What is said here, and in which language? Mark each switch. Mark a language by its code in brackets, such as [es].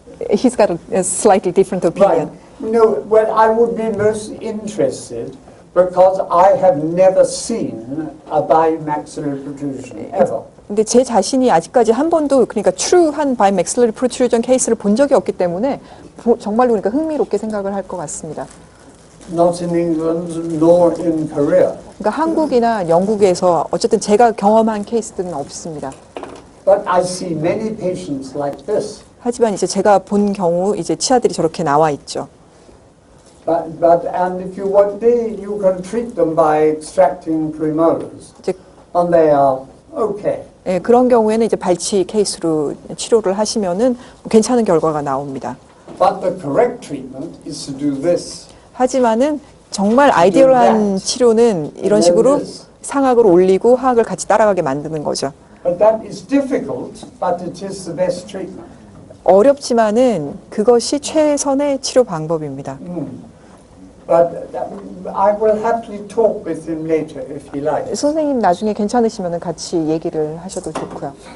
[en] He's got a slightly different opinion. Right. No, well, I would be most interested because I have never seen a bimaxillary protrusion ever. [ko] 근데 제 자신이 아직까지 한 번도 그러니까 true한 bimaxillary protrusion 케이스를 본 적이 없기 때문에 정말로 그러니까 흥미롭게 생각을 할 것 같습니다. [en] Not in England nor in Korea. [ko] 그러니까 한국이나 영국에서 어쨌든 제가 경험한 케이스들은 없습니다. [en] But I see many patients like this. [ko] 하지만 이제 제가 본 경우 이제 치아들이 저렇게 나와 있죠. [en] And if you want, you can treat them by extracting premolars, [ko] 이제 [en] and they are okay. [ko] 예, 그런 경우에는 이제 발치 케이스로 치료를 하시면은 괜찮은 결과가 나옵니다. [en] But the correct treatment is to do this. [ko] 하지만은 정말 아이디어한 치료는 이런 식으로 상악을 올리고 하악을 같이 따라가게 만드는 거죠. [en] But that is difficult, but it is the best treatment. [ko] 어렵지만은 그것이 최선의 치료 방법입니다. [en] But I will happily talk with him later if he likes. [ko] 선생님 나중에 괜찮으시면 같이 얘기를 하셔도 좋고요.